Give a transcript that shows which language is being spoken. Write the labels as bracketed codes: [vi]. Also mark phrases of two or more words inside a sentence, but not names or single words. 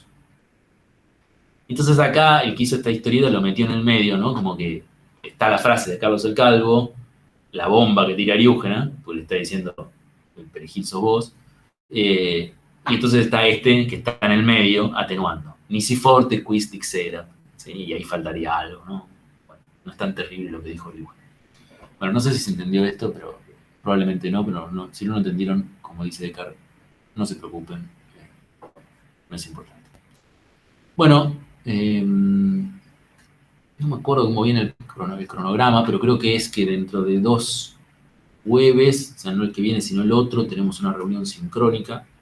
[es] Entonces acá el que hizo esta historieta lo metió en el medio, ¿no? Como que está la frase de Carlos el Calvo, la bomba que tira Ariúgena, pues le está diciendo el perejil sos vos, y entonces está este que está en el medio atenuando. [la] Nisi forte quis dixera, [es] ¿sí? Y ahí faltaría algo, ¿no? Bueno, no es tan terrible lo que dijo Ariúgena. Bueno, no sé si se entendió esto, pero probablemente no, pero no, si no lo entendieron, como dice Descartes, no se preocupen, no es importante. Bueno, no me acuerdo cómo viene el cronograma, pero creo que es que dentro de 2 jueves, o sea, no el que viene, sino el otro, tenemos una reunión sincrónica.